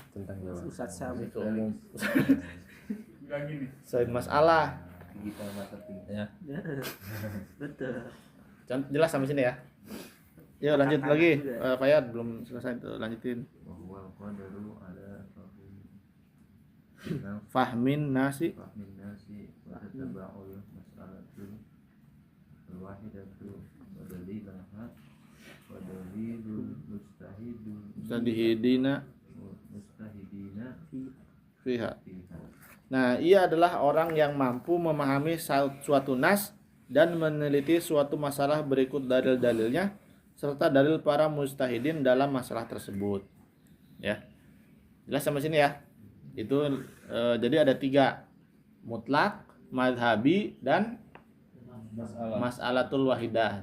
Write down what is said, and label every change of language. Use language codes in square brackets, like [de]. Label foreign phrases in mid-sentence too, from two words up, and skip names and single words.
[id] Tentang Jawa. Ustaz Sam. itu umum. Selain masalah [en] Digital marketing. Ya. [id] Betul. jelas sampai sini ya. Yuk lanjut lagi. Fayad belum selesai tuh, lanjutin. Bahwa qadaru ada [ar] فهم النص فهم النص وتتبع المسألة الواحدة ودليلها ودليل المجتهدين المجتهدين فيها. فيها. [id] Nah, ia adalah orang yang mampu memahami suatu nas dan meneliti suatu masalah berikut dalil-dalilnya serta dalil para mustahidin dalam masalah tersebut. Ya. Jelas sampai sini ya. Itu jadi ada 3, mutlak, madhabi, dan [ar] المسألة الواحدة.